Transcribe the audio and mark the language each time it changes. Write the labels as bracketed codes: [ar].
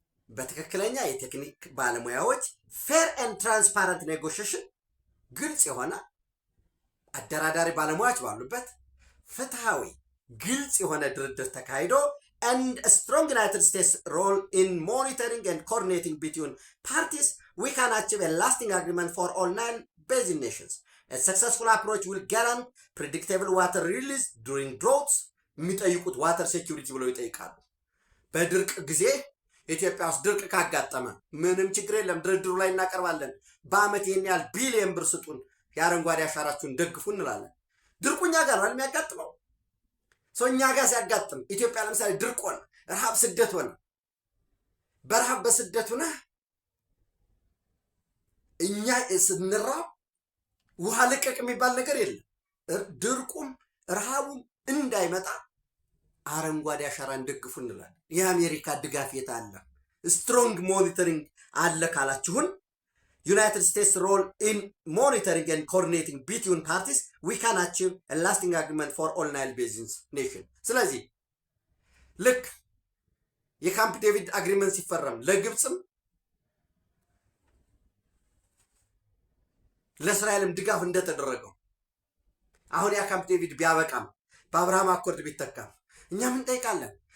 [am] በትክክለኛ የቴክኒክ ባለሙያዎች [en] fair and transparent negotiation [am] ግልጽ የሆነ አደራዳሪ ባለሙያዎች ባሉበት ፍትሃዊ ግልጽ የሆነ ድርድር ተካሂዶ [en] and a strong United States role in monitoring and coordinating between parties, we can achieve a lasting agreement for all Nile basin nations. A successful approach will guarantee predictable water release during droughts. [am] የሚጠይቁት ዋተር ሴኩሪቲ ብለው ይጠይቃሉ። በድርቅ ጊዜ ኢትዮጵያ ውስጥ ድርቅ ካጋጠመ ምንም ችግር የለም፣ ድርድሩ ላይ እናቀርባለን። በአመት ይህን ያህል ቢሊየን ብር ስጡን፣ የአረንጓዴ አሻራችሁን ደግፉ እንላለን። ድርቁ እኛ ጋር ነው የሚያጋጥመው። ሰው እኛ ጋር ሲያጋጥም ኢትዮጵያ ለምሳሌ ድርቅ ሆነ፣ ረሃብ፣ ስደት ሆነ። በረሃብ በስደት ሆነ እኛ ስንራብ ውሃ ልቀቅ የሚባል ነገር የለም። ድርቁም ረሃቡም እንዳይመጣ አረንጓዴ አሻራን ደግፉ እንላለን። የአሜሪካ ድጋፍ የት አለ? ስትሮንግ ሞኒተሪንግ አለ ካላችሁን [en] United States role in monitoring and coordinating between parties, we can achieve a lasting agreement for all Nile basins nation. [am] ስለዚህ ልክ የካምፕ ዴቪድ አግሪመንት ሲፈረም ለግብፅም ለእስራኤልም ድጋፍ እንደተደረገው አሁን ያ ካምፕ ዴቪድ ቢያበቃም በአብርሃም አኮርድ ቢተካም እኛ ምን ጠይቃለን?